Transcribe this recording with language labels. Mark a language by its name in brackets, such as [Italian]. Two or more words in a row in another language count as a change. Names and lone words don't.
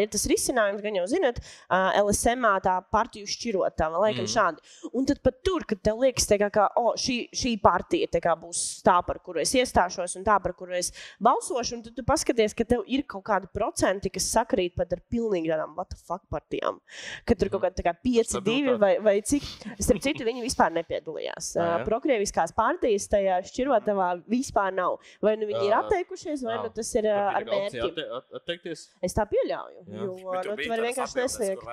[Latvian] Ir tas risinājums, gan jau zināt, LSM-ā tā partiju šķirotava, laikam šādi. Un tad pat tur, kad tev liekas, ka šī partija būs tā, par kuru es iestāšos, un tā, par kuru es balsošu, un tad tu paskaties, ka tev ir kaut kādi procenti, kas sakrīt pat ar pilnīgi tādām [English] what the fuck [Latvian] partijām. Kad tur kaut kāda 5-2 vai cik. Starp citu, viņi vispār nepiedalījās. Prokrieviskās partijas tajā šķirotavā vispār nav. Vai nu viņi ir atteikušies, vai nu tas ir ar mērķi. Es tā pieļauju. Jo tu vari vienkārši nesniegt.